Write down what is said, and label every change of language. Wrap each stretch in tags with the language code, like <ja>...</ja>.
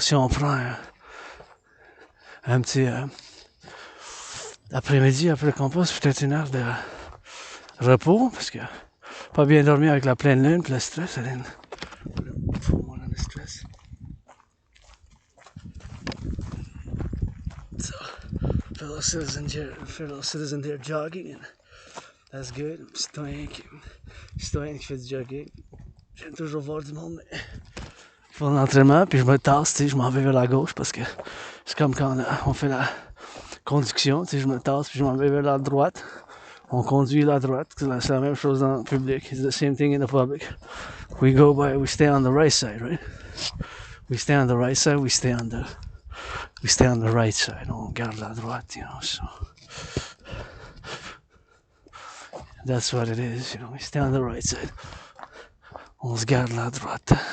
<fr>Si on prend un petit après-midi après le compost, peut-être une heure de repos, parce que pas bien dormir avec la pleine lune, puis le stress, ça donne</fr> <en>more than the stress. So, fellow citizen there jogging, and that's good.</en> <fr>Citoyen qui fait du jogging. J'aime toujours voir du monde, mais je fais l'entraînement, puis je me tasse, je m'en vais vers la gauche, parce que c'est comme quand on fait la conduction, je me tasse, puis je m'en vais vers la droite. On conduit la droite, c'est la même chose dans le public.</fr> <en>It's the same thing in the public. We stay on the right side, right? We stay on the right side, we stay on the right side.</en> <fr>On garde la droite,</fr> <en>you know, so. That's what it is, you know, we stay on the right side.</en> <fr>On se garde la droite.</fr>